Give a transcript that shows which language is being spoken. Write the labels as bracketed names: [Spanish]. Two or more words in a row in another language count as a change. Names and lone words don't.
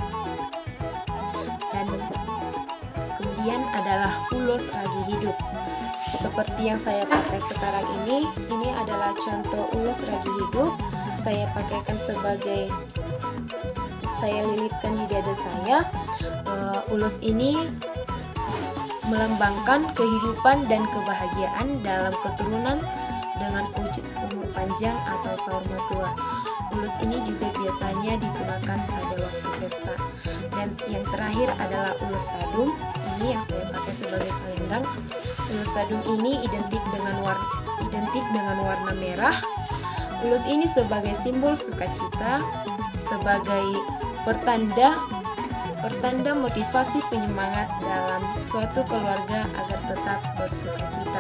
[Indonesian] Dan kemudian adalah ulus ragi hidup. Seperti yang saya pakai sekarang ini adalah contoh ulus ragi hidup. Saya pakaikan saya lilitkan di dada saya. Ulus ini melambangkan kehidupan dan kebahagiaan dalam keturunan dengan wujud umur panjang atau [Batak Toba] saur matua. [Indonesian] Ulus ini juga biasanya digunakan pada waktu pesta. Dan yang terakhir adalah ulus sadung. Ini yang saya pakai sebagai selendang. Ulus sadung ini identik dengan warna merah. Ulus ini sebagai simbol sukacita, sebagai pertanda motivasi penyemangat dalam suatu keluarga agar tetap bersukacita.